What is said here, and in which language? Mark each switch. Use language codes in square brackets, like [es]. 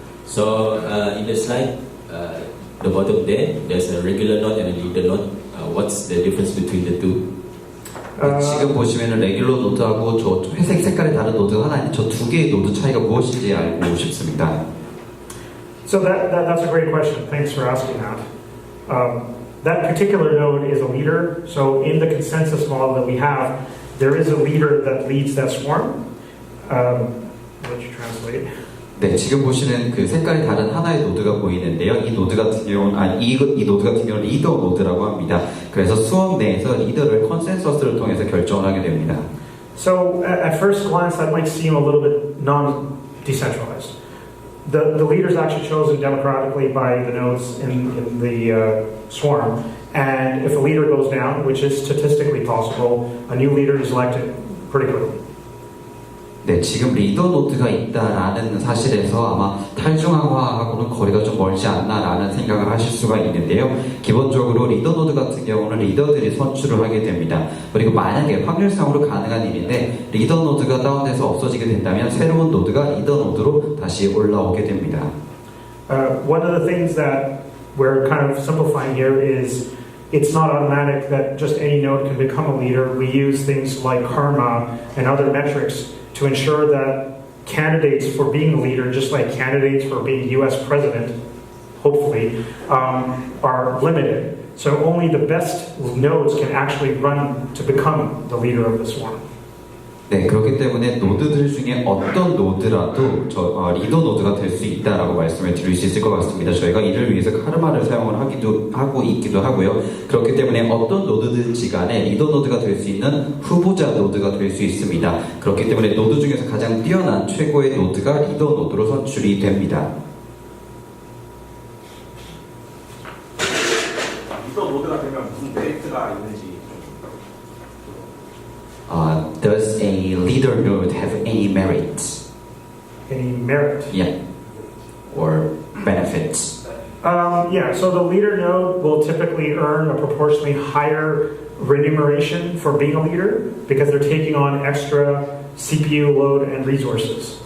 [en] So in the slide, the bottom there's a regular node and a leader node. What's the difference between the two? [ko] 네, 지금 보시면은 레귤러 노드하고 저 회색 색깔의 다른 노드가 하나 있는 저 두 개의 노드 차이가 무엇인지 알고 싶습니다. [en] So that's a great question. Thanks for asking that. That particular node is a leader. So in the consensus model that we have, there is a leader that leads that swarm. I'll let you translate. [ko] 네, 지금 보시는 그 색깔이 다른 하나의 노드가 보이는데요. 이 노드 같은 경우는 이 노드 같은 경우는 리더 노드라고 합니다. 그래서 수업 내에서 리더를 컨센서스를 통해서 결정을 하게 됩니다. [en] So at first glance, that might seem a little bit non-decentralized. The leader is actually chosen democratically by the nodes in the swarm, and if a leader goes down, which is statistically possible, a new leader is elected pretty quickly. [ko] 네, 지금 리더 노드가 있다라는 사실에서 아마 탈중앙화하고는 거리가 좀 멀지 않나라는 생각을 하실 수가 있는데요. 기본적으로 리더 노드 같은 경우는 리더들이 선출을 하게 됩니다. 그리고 만약에 확률상으로 가능한 일인데 리더 노드가 다운돼서 없어지게 된다면 새로운 노드가 리더 노드로 다시 올라오게 됩니다. [en] One of the things that we're kind of simplifying here is it's not automatic that just any node can become a leader. We use things like karma and other metrics to ensure that candidates for being a leader, just like candidates for being US president, hopefully, are limited. So only the best nodes can actually run to become the leader of the swarm. [ko] 네, 그렇기 때문에 노드들 중에 어떤 노드라도 리더 노드가 될 수 있다라고 말씀을 드릴 수 있을 것 같습니다. 저희가 이를 위해서 카르마를 사용을 하기도 하고 있기도 하고요. 그렇기 때문에 어떤 노드든지 간에 리더 노드가 될 수 있는 후보자 노드가 될 수 있습니다. 그렇기 때문에 노드 중에서 가장 뛰어난 최고의 노드가 리더 노드로 선출이 됩니다. 리더 노드가 되면 무슨 메리트가 있는지. [en] Does a leader node have any merit? Any merit? Yeah. Or benefits? Yeah, so the leader node will typically earn a proportionally higher remuneration for being a leader because they're taking on extra CPU load and resources.